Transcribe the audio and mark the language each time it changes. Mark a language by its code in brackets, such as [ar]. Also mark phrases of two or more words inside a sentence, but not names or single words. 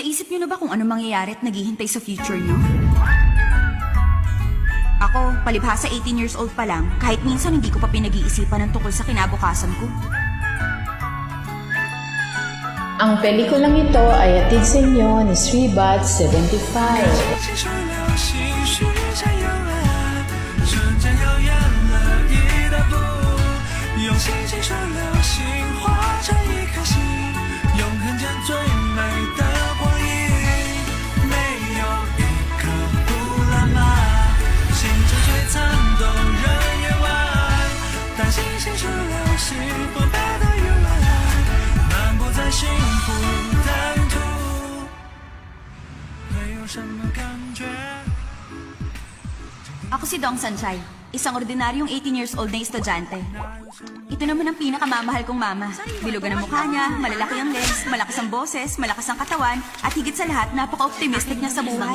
[tl] Naisip niyo na ba kung ano mangyayari at naghihintay sa future niyo? Ako, palibhasa 18 [en] years old [tl] pa lang, kahit minsan hindi ko pa pinag-iisipan ng tungkol sa kinabukasan ko. Ang pelikulang ito ay atid sa inyo ni Sribat 75. [zh] 青春流星许下永远，瞬间又远了一大步，用心青春流星化成一颗星，永恒间最美的光阴，没有一刻不浪漫，星辰璀璨动人夜晚，担心星出流星不败的幽暗，漫步在幸福的途。 [tl] Ako si Dong Sanchay, isang ordinaryong 18 [en] years old [tl] na estudyante. Ito naman ang pinakamamahal kong mama. Bilugan ang mukha niya, malalaki ang legs, malakas ang boses, malakas ang katawan, at higit sa lahat, napaka-optimistic niya sa buhay.